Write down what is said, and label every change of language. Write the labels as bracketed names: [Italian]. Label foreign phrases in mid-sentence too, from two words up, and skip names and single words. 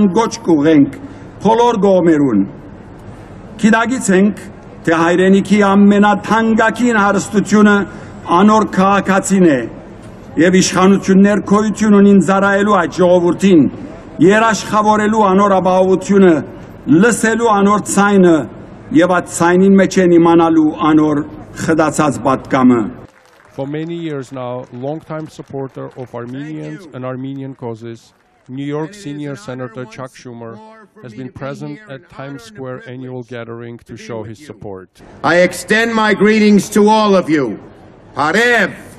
[Armenian] գոչ կուղենք բոլոր կողմերուն։ Գիտակից ենք, թե հայրենիքի ամենաթանկագին հարստությունը անոր քաղաքացին է եւ իշխանություններ քոյություն ունին ծառայելու այդ ժողովրդին, երաշխավորելու անոր ապահովությունը, լսելու անոր ցայնը եւ այդ ցայնին մեջ են իմանալու անոր խդացած պատկամը։ [English] For many years now, longtime supporter of Armenians and Armenian causes, New York Senior Senator Chuck Schumer has been present at Times Square annual gathering to show his support. I extend my greetings to all of you. [Armenian] Harev!